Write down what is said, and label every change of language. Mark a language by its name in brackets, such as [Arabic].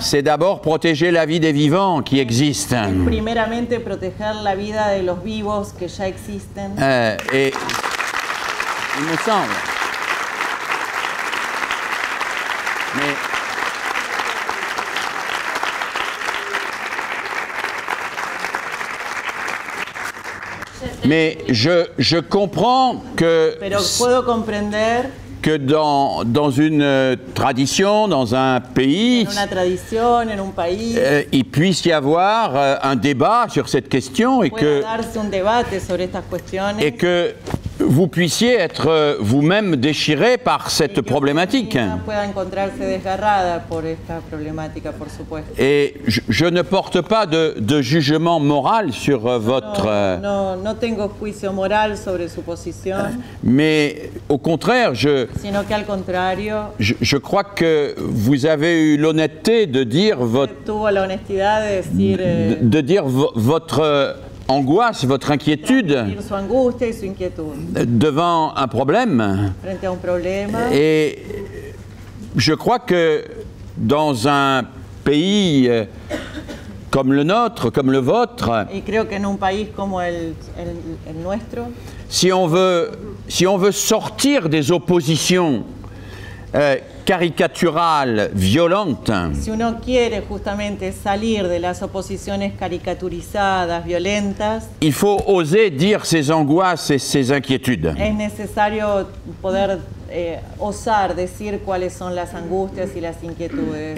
[French] C'est d'abord protéger la vie des vivants qui existent. [Spanish] es primeramente proteger la vida de los vivos que ya existen. [French] Et il me semble. Mais je comprends que... [Spanish] Pero puedo comprender [French] que dans une tradition, dans un pays, [Spanish] en una tradición, en un país, [French] il puisse y avoir un débat sur cette question et [Spanish] pueda darse un debate sobre estas cuestiones. [French] que vous puissiez être vous-même déchiré par cette problématique. [Spanish] Pueda encontrarse desgarrada por esta problemática, por supuesto. [French] Et je ne porte pas de jugement moral sur votre... [Spanish] No tengo juicio moral sobre su posición, [French] mais au contraire, [Spanish] sino que al contrario, [French] je crois que vous avez eu l'honnêteté de dire [Spanish] tuvo la honestidad de decir [French] votre angoisse, votre inquiétude [Spanish] su angustia y su inquietud [French] devant un problème. [Spanish] frente a un problema. [French] Et je crois que dans un pays comme le nôtre, comme le vôtre, [Spanish] Y creo que en un país como el nuestro, [French] si on veut sortir des oppositions caricaturales, violentes, [Spanish] si uno quiere justamente salir de las oposiciones caricaturizadas, violentas, [French] il faut oser dire ses angoisses et ses inquiétudes. [Spanish] es necesario poder osar decir cuáles son las angustias y las inquietudes